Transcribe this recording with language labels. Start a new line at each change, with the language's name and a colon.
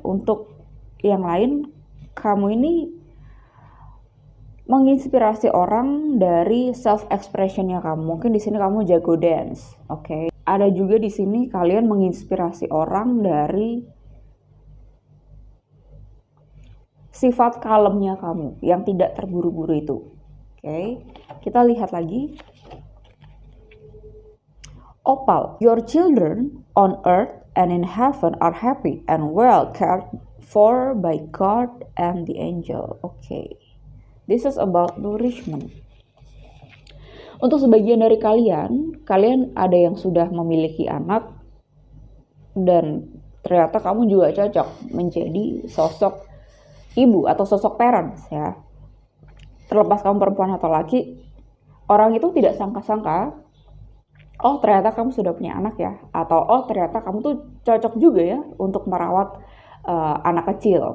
Indonesian: Untuk yang lain kamu ini menginspirasi orang dari self expressionnya kamu. Mungkin di sini kamu jago dance, oke. Ada juga di sini kalian menginspirasi orang dari sifat kalemnya kamu yang tidak terburu-buru itu. Oke, kita lihat lagi.
English: Opal, your children on earth and in heaven are happy and well cared for by God and the angel. Oke, this is about nourishment.
Indonesian: Untuk sebagian dari kalian ada yang sudah memiliki anak dan ternyata kamu juga cocok menjadi sosok ibu atau sosok parents ya. Terlepas kamu perempuan atau laki, orang itu tidak sangka-sangka, oh ternyata kamu sudah punya anak ya, atau oh ternyata kamu tuh cocok juga ya untuk merawat anak kecil.